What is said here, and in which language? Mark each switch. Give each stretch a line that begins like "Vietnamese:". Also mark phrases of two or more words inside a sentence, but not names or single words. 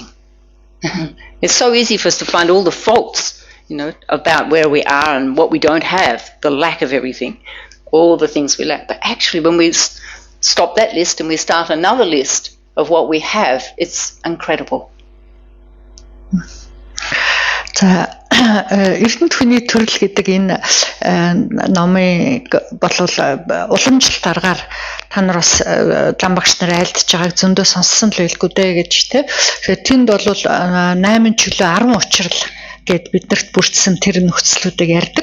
English: It's so easy for us to find all the faults, about where we are and what we don't have, the lack of everything, all the things we lack. But actually, when we stop that list and we start another list of what we have, it's incredible.
Mongolian: Эрдэнэт хүний төрөл гэдэг энэ номыг болвол уламжлалт аргаар та нар бас лам багш нар айлдж байгааг зөндөө сонссон л байлгүй дээ гэж тийм. Тэгэхээр тэнд бол 8 чөлөө 10 учрал гэд биднэрт бүрдсэн тэр нөхцлүүдийг ярьдаг.